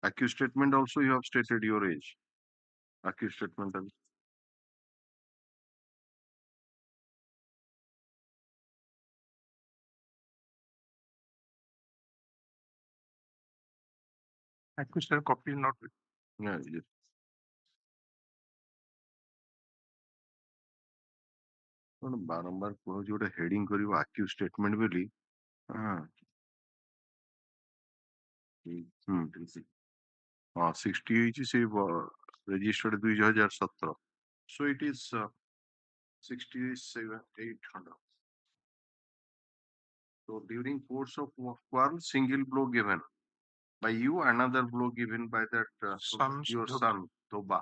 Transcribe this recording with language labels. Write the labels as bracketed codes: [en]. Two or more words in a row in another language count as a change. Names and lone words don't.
[en] Accused statement also you have stated your age. Accused statement. Accused sir, copy not. Yeah, yes. [or] ବାରମ୍ବାର କହୁଛି ଗୋଟେ ହେଡିଂ କରିବ [en] accused statement [or] ବୋଲି। ହଁ 60 ହେଇଛି ସେ [en] registered 2017, so it is 67,800. So during course of quarrel, single blow given by you, another blow given by that your son Toba.